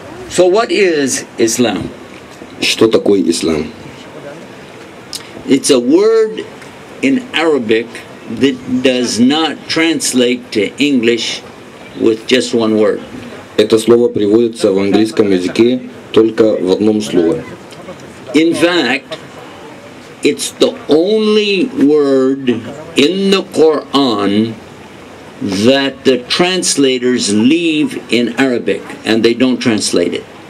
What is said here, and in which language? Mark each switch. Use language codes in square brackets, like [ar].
[en] So what is Islam? [ru] Что такое ислам? [en] It's a word in Arabic that does not translate to English with just one word. [ru] Это слово приводится в английском языке только в одном слове. [en] In fact, it's the only word in the Quran that the translators leave in Arabic and they don't translate it.